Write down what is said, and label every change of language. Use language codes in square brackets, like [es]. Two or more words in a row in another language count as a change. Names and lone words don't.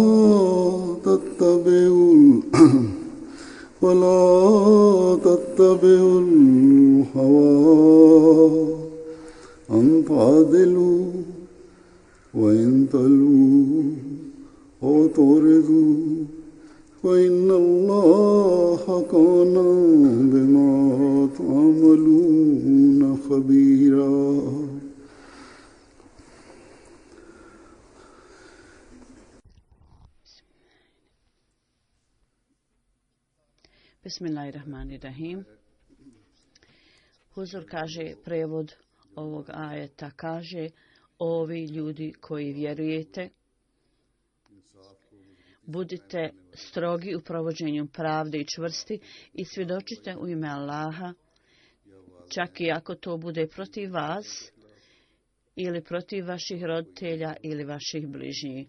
[ar] تتبعوا الهوى أن تعدلوا وإن تلووا أو تعرضوا فإن الله كان بما تعملون خبيرا Bismillahirrahmanirrahim. [bs] Huzur kaže, prevod ovog ajeta kaže: ovi ljudi koji vjerujete, budite strogi u provođenju pravde i čvrsti i svjedočite u ime Allaha, čak i ako to bude protiv vas ili protiv vaših roditelja ili vaših bližnjih.